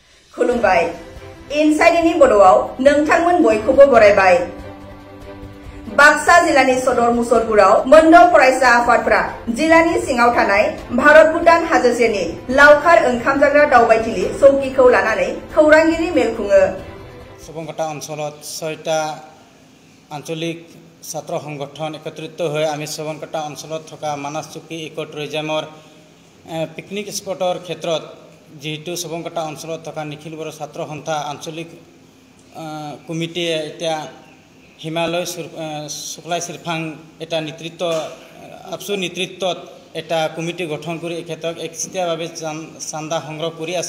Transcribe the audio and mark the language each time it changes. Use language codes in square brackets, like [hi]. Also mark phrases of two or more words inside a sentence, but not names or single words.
[brx] खुलुमबाय इनसाइडनि बड'आव नोंथांमोन बयखौबो बरायबाय। बाक्सा जिल्लानि सदर मुसलपुराव मोनद' फरायसा आफादफोरा जिल्लानि सिङाव थानाय भारत भुटान हाजो सेरनि लावखार ओंखाम जाग्रा दावबायथिलि चौकीखौ लानानै खौरांगिरि मेल खुङो। [as] सबंकाटा অঞ্চলত 6টা আঞ্চলিক ছাত্ৰ সংগঠন একত্ৰিত হৈ আমি सबंकाटा অঞ্চলত থকা মানাস চকী ইকো টুৰিজমৰ পিকনিক স্পটৰ ক্ষেত্ৰত যেহেতু सबंकाटा অঞ্চলত থকা নিখিল বড়ো ছাত্ৰ সন্থা আঞ্চলিক কমিটিয়ে এতিয়া হিমালয় শুক্লাই সিরফাং এটা নেতৃত্ব আপসু নেতৃত্বত এটা কমিটি গঠন কৰি এই ক্ষেত্ৰত একচিটিয়াভাৱে চান্দা সংগ্ৰহ কৰি আছে।